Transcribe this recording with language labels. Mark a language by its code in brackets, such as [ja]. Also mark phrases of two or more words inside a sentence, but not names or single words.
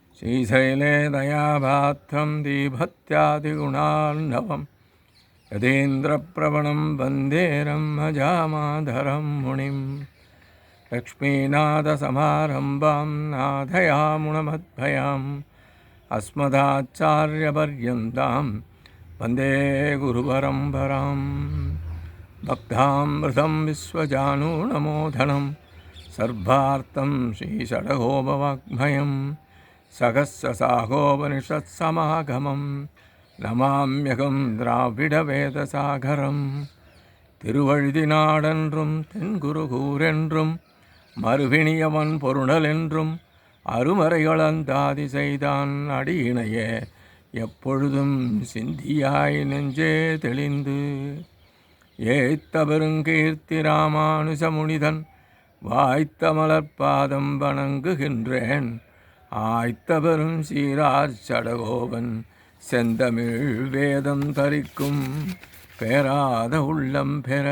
[sa] श्रीशैले दयाभात्रं दीभत्यादिगुणार्णवं यतीन्द्रप्रवणं वन्दे ब्रह्मजामाधरं मुनिं लक्ष्मीनाथसमारम्भां नाथयामुनमद्भयाम् अस्मदाचार्यपर्यन्तां वन्दे गुरुपरम्परां भक्तामृतं विश्वजानूनमोदनं सर्वार्थं श्रीषडगोपवाङ्मयं सहस्रशाखोपनिषत्समागमं नमाम्यहं द्राविडवेदसागरं [ta] திருவழுதினாடென்றும் தென்குருகூரென்றும் மறுவினியவன் பொருணலென்றும் அருமறைகளந்தாதி செய்தான் அடியினையே எப்பொழுதும் சிந்தியாய் நெஞ்சே தெளிந்து ஏத்த பெருங்கீர்த்தி ராமானுஜமுனிதன் வாய்த்த மலர்பாதம் வணங்குகின்றேன் ஆய்த்த பெரும் சீரார் சடகோபன் செந்தமிழ் வேதம் தரிக்கும் பேராத உள்ளம் பெற.